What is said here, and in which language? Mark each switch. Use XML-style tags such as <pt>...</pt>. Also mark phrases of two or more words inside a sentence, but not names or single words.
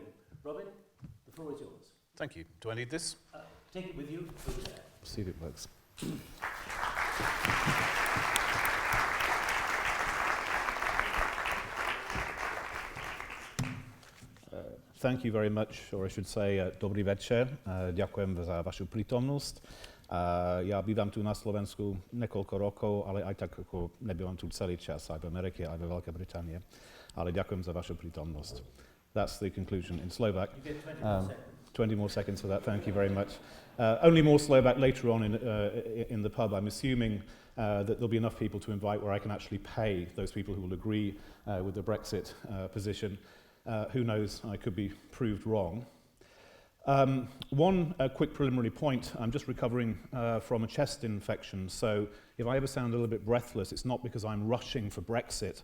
<en>Robin, the floor is yours. Thank you. Do I need this? Take it with you over there. See if it works. Thank you very much, or I should say,</en> <sk>dobrý večer. Ďakujem za vašu prítomnosť. Ja bývam tu na Slovensku niekoľko rokov, ale aj tak ako nebývam tu celý čas, aj v Amerike, aj ve Veľkej Británie. Ale ďakujem za vašu prítomnosť.</sk> <en>That's the conclusion in Slovak. You get 20 more seconds. 20 more seconds for that, thank you very much. Only more Slovak later on in the pub. I'm assuming that there'll be enough people to invite where I can actually pay those people who will agree with the Brexit position. Who knows, I could be proved wrong. One quick preliminary point, I'm just recovering from a chest infection, so if I ever sound a little bit breathless, it's not because I'm rushing for Brexit.</en>